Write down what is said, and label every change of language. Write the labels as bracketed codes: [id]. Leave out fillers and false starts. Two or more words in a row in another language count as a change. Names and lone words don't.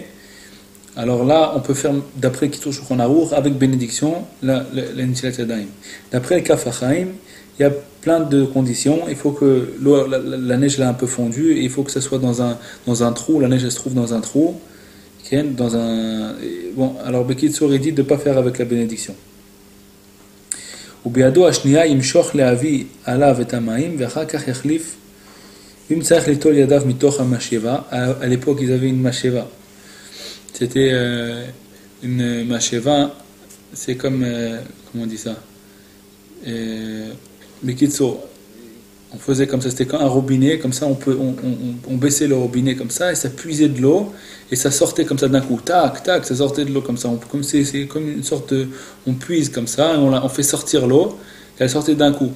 [fr] Alors là, on peut faire, d'après Kitzur Shulchan Aruch, avec bénédiction, la [he] נטילת ידיים. [fr] D'après le Kaf HaChaim, il y a plein de conditions. Il faut que la neige là un peu fondue, et il faut que ça soit dans un trou. La neige elle se trouve dans un trou. Bon, alors Bekitsour il dit de ne pas faire avec la bénédiction. [he] ובידו השנייה ימשוך להביא עליו את המים ואחר כך יחליף אם צריך ליטול ידיו מתוך המשאבה. [fr] À l'époque ils avaient une masheva. C'était une masheva, c'est comme comment on dit ça, Bekitsour, on faisait comme ça, c'était comme un robinet, comme ça on baissait le robinet comme ça et ça puisait de l'eau et ça sortait comme ça d'un coup, tac, tac, ça sortait de l'eau comme ça, c'est comme une sorte de, on puise comme ça et on fait sortir l'eau et elle sortait d'un coup.